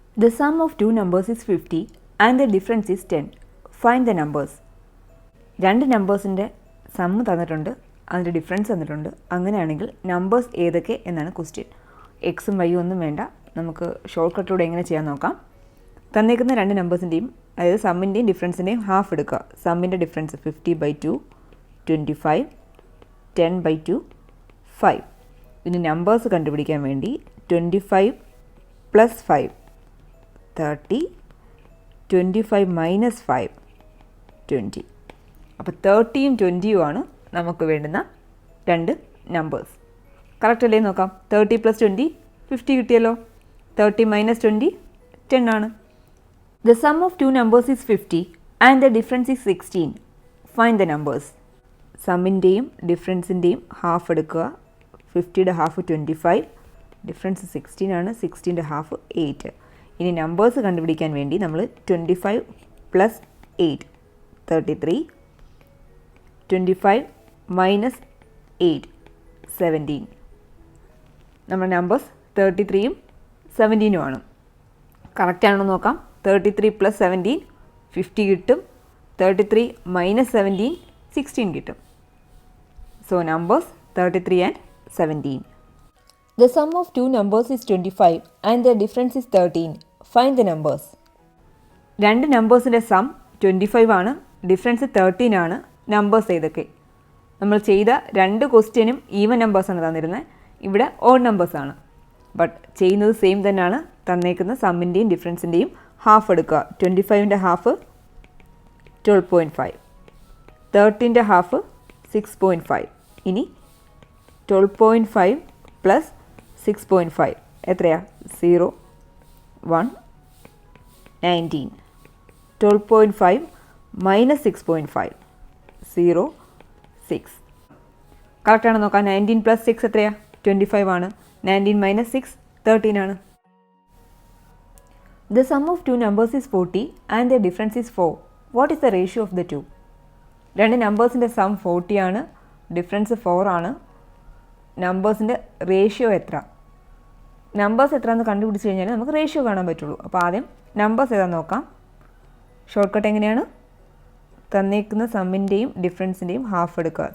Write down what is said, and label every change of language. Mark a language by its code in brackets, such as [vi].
[en] The sum of two numbers is 50 and the difference is 10. Find the numbers. [ml] രണ്ട് നമ്പേഴ്സിൻ്റെ sum തന്നിട്ടുണ്ട്, അതിൻ്റെ difference തന്നിട്ടുണ്ട്. അങ്ങനെയാണെങ്കിൽ നമ്പേഴ്സ് ഏതൊക്കെ എന്നാണ് ക്വസ്റ്റ്യൻ. എക്സും വൈയും ഒന്നും വേണ്ട, നമുക്ക് ഷോർട്ട് കട്ടിലൂടെ എങ്ങനെ ചെയ്യാൻ നോക്കാം. തന്നേക്കുന്ന രണ്ട് നമ്പേഴ്സിൻ്റെയും അതായത് സമ്മിൻ്റെയും ഡിഫറൻസിൻ്റെയും ഹാഫ് എടുക്കുക. സമ്മിൻ്റെ ഡിഫറൻസ് 50/2 25, 10/2 5. ഇനി നമ്പേഴ്സ് കണ്ടുപിടിക്കാൻ വേണ്ടി 25 + 5 30, 25 - 5 20. അപ്പോൾ 30യും 20യും ആണ് നമുക്ക് വേണ്ടുന്ന രണ്ട് നമ്പേഴ്സ്. കറക്റ്റ് അല്ലേ നോക്കാം. 30 + 20 50 കിട്ടിയല്ലോ. 30 - 20 10 ആണ്. [en] The sum of two numbers is 50 and the difference is 16. Find the numbers. [ml] സമ്മിൻ്റെയും ഡിഫറൻസിൻ്റെയും half എടുക്കുക. 50യുടെ ഹാഫ് 25, ഡിഫറൻസ് 16 ആണ്. 16ൻ്റെ ഹാഫ് 8. ഇനി നമ്പേഴ്സ് കണ്ടുപിടിക്കാൻ വേണ്ടി നമ്മൾ 25 + 8 33, 25 - 8 17. നമ്മുടെ നമ്പേഴ്സ് 33യും 17നും ആണ്. കറക്റ്റ് ആണെന്ന് നോക്കാം. 33 + 17 50 കിട്ടും. 33 - 17 16 കിട്ടും. So numbers 33 and 17. [en] The sum of two numbers is 25 and the difference is 13. Find the numbers. [ml] രണ്ട് നമ്പേഴ്സിൻ്റെ സം 25 ആണ്, ഡിഫറൻസ് 13 ആണ്. നമ്പേഴ്സ് ഏതൊക്കെ? നമ്മൾ ചെയ്ത രണ്ട് ക്വസ്റ്റ്യനും ഈവൻ നമ്പേഴ്സാണ് തന്നിരുന്നത്, ഇവിടെ ഓഡ് നമ്പേഴ്സാണ്. ബട്ട് ചെയ്യുന്നത് സെയിം തന്നെയാണ്. തന്നേക്കുന്ന സമ്മിൻ്റെയും ഡിഫറൻസിൻ്റെയും ഹാഫ് എടുക്കുക. 25ൻ്റെ ഹാഫ് 12.5, 13ൻ്റെ ഹാഫ് 6.5. ഇനി 12.5 + 6.5 എത്രയാ? 0 1 19. 12.5 - 6.5 0 6. കറക്റ്റാണ് നോക്കാം. 19 + 6 എത്രയാ? 25 ആണ്. 19 - 6 13 ആണ്. [en] The sum of two numbers is 40 and the difference is 4. What is the ratio of the two? [ml] രണ്ട് നമ്പേഴ്സിൻ്റെ സം 40 ആണ്, ഡിഫറൻസ് 4 ആണ്. നമ്പേഴ്സിൻ്റെ റേഷ്യോ എത്ര? നമ്പേഴ്സ് എത്ര എന്ന് കണ്ടുപിടിച്ച് കഴിഞ്ഞാൽ നമുക്ക് റേഷ്യോ കാണാൻ പറ്റുള്ളൂ. അപ്പോൾ ആദ്യം നമ്പേഴ്സ് ഏതാണെന്ന് നോക്കാം. ഷോർട്ട് കട്ട് എങ്ങനെയാണ്? തന്നേക്കുന്ന സമ്മിൻ്റെയും ഡിഫറൻസിൻ്റെയും ഹാഫ് എടുക്കുക.